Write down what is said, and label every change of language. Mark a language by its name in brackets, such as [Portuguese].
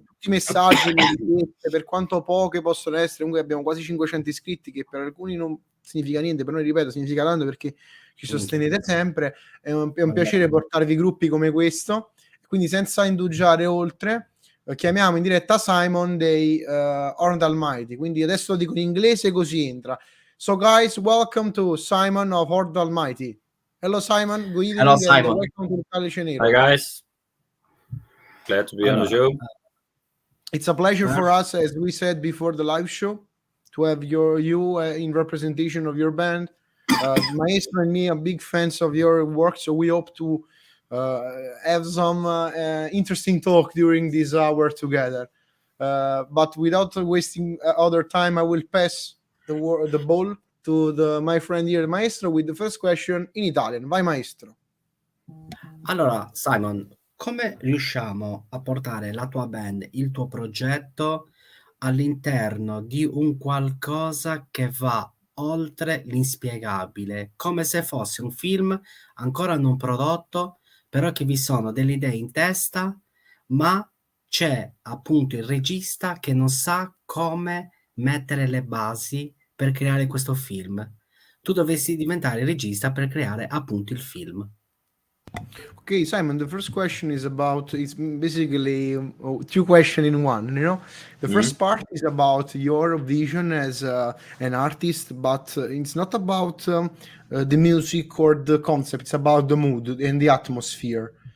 [Italian] tutti i messaggi, le richieste, per quanto poche possono essere, comunque abbiamo quasi 500 iscritti, che per alcuni non significa niente, per noi, ripeto, significa tanto perché ci sostenete sempre. È un piacere portarvi gruppi come questo. Quindi senza indugiare oltre, chiamiamo in diretta Simon dei Horned Almighty. Quindi adesso lo dico in inglese così entra. [English] So guys, welcome to Simon of Horned Almighty. Hello Simon, good Hello evening and Simon. welcome to Calice Nero. Hi guys, glad to be on the show. It's a pleasure for us, as we said before the live show, to have you in representation of your band. Maestro and me are big fans of your work, so we hope to have some interesting talk during this hour together. But without wasting other time, I will pass the ball to my friend here, Maestro, with the first question in Italian. [Italian] Vai, Maestro. Allora, Simon, come riusciamo a portare la tua band, il tuo progetto all'interno di un qualcosa che va oltre l'inspiegabile, come se fosse un film ancora non prodotto, però che vi sono delle idee in testa, ma c'è appunto il regista che non sa come mettere le basi per creare questo film. Tu dovessi diventare il regista per creare appunto il film. [English] Okay, Simon, the first question is about, it's basically two questions in one, you know. The first part is about your vision as an artist, but it's not about the music or the concept, it's about the mood and the atmosphere.